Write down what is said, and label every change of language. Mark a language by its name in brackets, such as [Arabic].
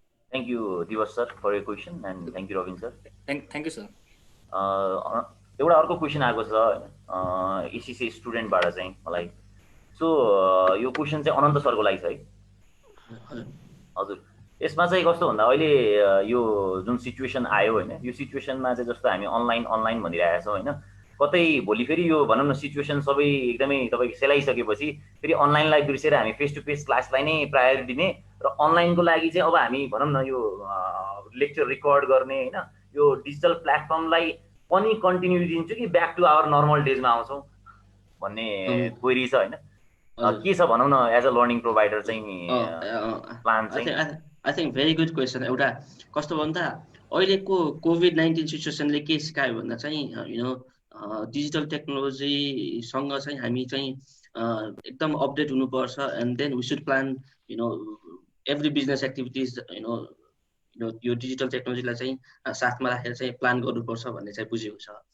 [English] Thank you, Divas sir, for your question, and thank you, Robin sir. Thank you, sir. [Nepali] एउटा अर्को question आएको छ हैन ACC स्टुडेन्टबाट चाहिँ मलाई। सो यो क्वेसन चाहिँ अनन्त सरको लागि छ है। हजुर, यसमा चाहिँ कस्तो भन्दा अहिले यो जुन सिचुएसन आयो हैन, यो सिचुएसनमा चाहिँ जस्तो हामी अनलाइन भनिरहेका छौँ हैन, कतै भोलि फेरि यो भनौँ न सिचुएसन सबै एकदमै तपाईँ सेलाइसकेपछि फेरि अनलाइनलाई बिर्सेर हामी फेस टु फेस क्लासलाई नै प्रायोरिटी दिने र अनलाइनको लागि चाहिँ अब हामी भनौँ न यो लेक्चर रेकर्ड गर्ने हैन, यो डिजिटल प्लेटफर्मलाई पनि कन्टिन्यू दिन्छु कि ब्याक टु आवर नर्मल डेजमा आउँछौँ भन्ने क्वेरी छ हैन। के छ भनौँ न एज अ लर्निङ प्रोभाइडर चाहिँ प्लान चाहिँ? [English] I think very good question. [Nepali] एउटा कस्तो भन्दा अहिलेको कोभिड-19 सिचुएसनले के सिकायो भन्दा चाहिँ यु नो डिजिटल टेक्नोलोजीसँग चाहिँ हामी चाहिँ एकदम अपडेट हुनुपर्छ [English] and then we should plan you know every business activities [Nepali] you know यो डिजिटल टेक्नोलोजीलाई चाहिँ साथमा राखेर चाहिँ प्लान गर्नुपर्छ भन्ने चाहिँ बुझेको छ।